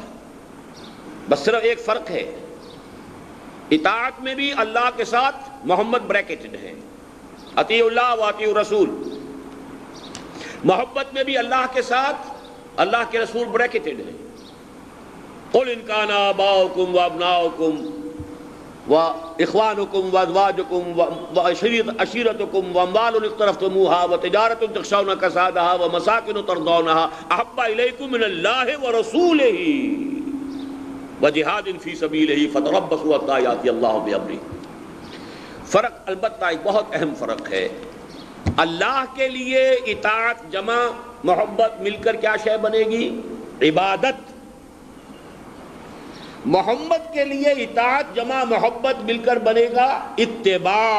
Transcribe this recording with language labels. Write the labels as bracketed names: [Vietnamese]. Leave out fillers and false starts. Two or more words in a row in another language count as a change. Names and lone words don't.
[Urdu] بس صرف ایک فرق ہے، اطاعت میں بھی اللہ کے ساتھ محمد بریکٹڈ ہے، [Arabic] اطیع اللہ و اطیع الرسول. [Urdu] محبت میں بھی اللہ کے ساتھ اللہ کے رسول بریکٹڈ ہے. [Arabic] قل ان کان آباؤکم و ابناؤکم و اخوانکم و ازواجکم و عشیرتکم و اموال اقترفتموها و تجارت تخشون کسادها و مساکن ترضونها احب الیکم من اللہ و رسولہ وجہاد فی سبیلہ فتربصوا حتی یأتی اللہ بامرہ. [Urdu] فرق البتہ ایک بہت اہم فرق ہے. اللہ کے لیے اطاعت جمع محبت مل کر کیا شے بنے گی؟ عبادت. محمد کے لیے اطاعت جمع محبت مل کر بنے گا اتباع.